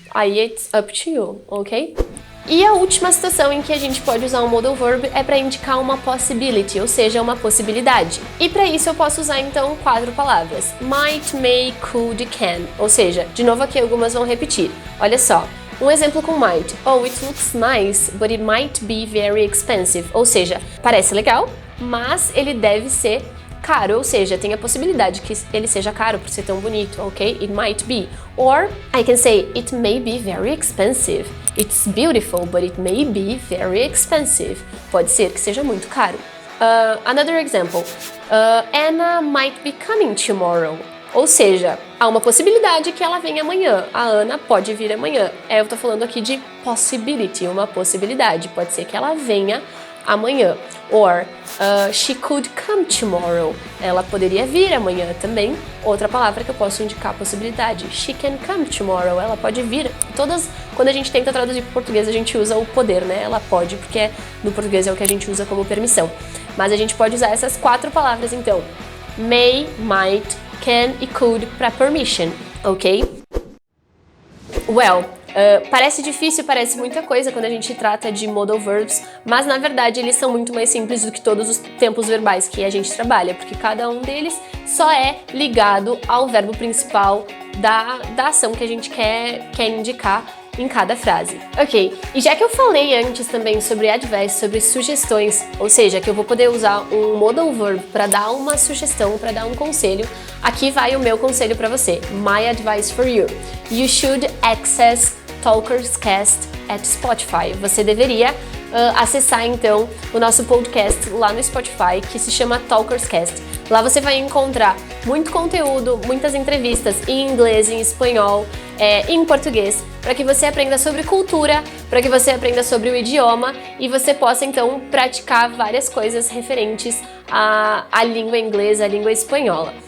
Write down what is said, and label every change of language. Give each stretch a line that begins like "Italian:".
Portuguese: Aí
English: it's up to you,
Portuguese: ok? E a última situação em que a gente pode usar um modal verb é para indicar uma possibility, ou seja, uma possibilidade. E para isso eu posso usar então 4 palavras. Might, may, could, can. Ou seja, de novo aqui algumas vão repetir. Olha só. Um exemplo com might.
English: Oh, it looks nice, but it might be very expensive.
Portuguese: Ou seja, parece legal, mas ele deve ser caro. Ou seja, tem a possibilidade que ele seja caro por ser tão bonito, ok?
English: It might be. Or I can say, it may be very expensive. It's beautiful, but it may be very expensive.
Portuguese: Pode ser que seja muito caro.
English: Another example. Anna might be coming tomorrow.
Portuguese: Ou seja, há uma possibilidade que ela venha amanhã. A Ana pode vir amanhã. Eu tô falando aqui de possibility, uma possibilidade. Pode ser que ela venha amanhã.
English: Or, she could come tomorrow.
Portuguese: Ela poderia vir amanhã também. Outra palavra que eu posso indicar a possibilidade.
English: She can come tomorrow.
Portuguese: Ela pode vir. Quando a gente tenta traduzir para o português, a gente usa o poder, né? Ela pode, porque no português é o que a gente usa como permissão. Mas a gente pode usar essas 4 palavras, então. May, might, can e could para permission, ok? Well, parece difícil, parece muita coisa quando a gente trata de modal verbs, mas na verdade eles são muito mais simples do que todos os tempos verbais que a gente trabalha, porque cada um deles só é ligado ao verbo principal da ação que a gente quer indicar em cada frase. Ok, e já que eu falei antes também sobre advice, sobre sugestões, ou seja, que eu vou poder usar um modal verb para dar uma sugestão, para dar um conselho, aqui vai o meu conselho para você.
English: My advice for you. You should access Talkers Cast at Spotify.
Portuguese: Você deveria acessar então o nosso podcast lá no Spotify, que se chama Talkers Cast. Lá você vai encontrar muito conteúdo, muitas entrevistas em inglês, em espanhol, em português, para que você aprenda sobre cultura, para que você aprenda sobre o idioma e você possa então praticar várias coisas referentes à língua inglesa, à língua espanhola.